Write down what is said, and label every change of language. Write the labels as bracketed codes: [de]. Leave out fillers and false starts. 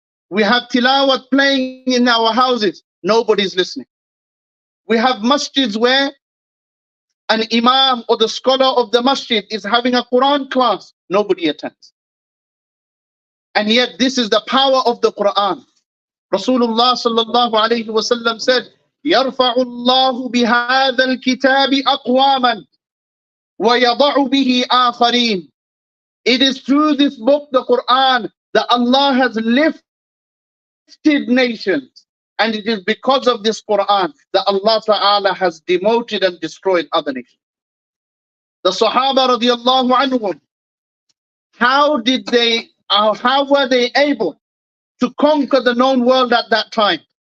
[en] We have tilawat playing in our houses, nobody's listening. We have masjids where an imam or the scholar of the masjid is having a Quran class, nobody attends. And yet this is the power of the Quran. [ar] Rasulullah sallallahu alayhi wa sallam said, يَرْفَعُ اللَّهُ بِهَذَا الْكِتَابِ أَقْوَامًا وَيَضَعُ بِهِ آخَرِينَ. [en] It is through this book, the Quran, that Allah has lifted nations. And it is because of this Quran that Allah Ta'ala has demoted and destroyed other nations. The Sahaba radiallahu anhum, how were they able to conquer the known world at that time?